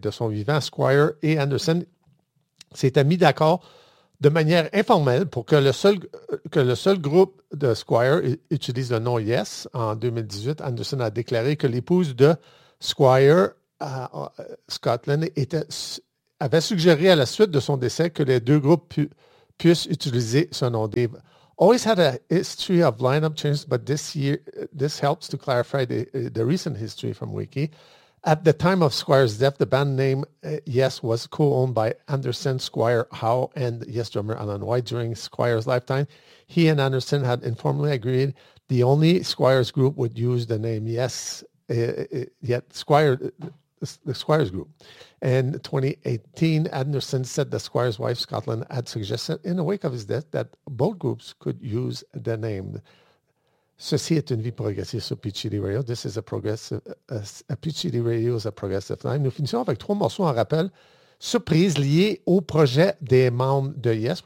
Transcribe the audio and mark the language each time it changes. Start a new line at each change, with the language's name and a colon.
French: De son vivant, Squire et Anderson s'étaient mis d'accord de manière informelle pour que le seul groupe de Squire utilise le nom Yes. En 2018, Anderson a déclaré que l'épouse de Squire, Scotland, avait suggéré à la suite de son décès que les deux groupes puissent utiliser ce nom.
English: Dave, always had a history of lineup changes, but this year, this helps to clarify the recent history from Wiki. At the time of Squire's death, the band name Yes was co-owned by Anderson, Squire Howe, and Yes drummer Alan White. During Squire's lifetime, he and Anderson had informally agreed the only Squire's group would use the name Yes, the Squire's group. In 2018, Anderson said that Squire's wife, Scotland, had suggested in the wake of his death that both groups could use the name.
French: Ceci est une vie progressive sur Peachy Radio.
English: This is a progressive. Peachy Radio is a progressive line.
French: Nous finissons avec trois morceaux en rappel. Surprise liée au projet des membres de Yes.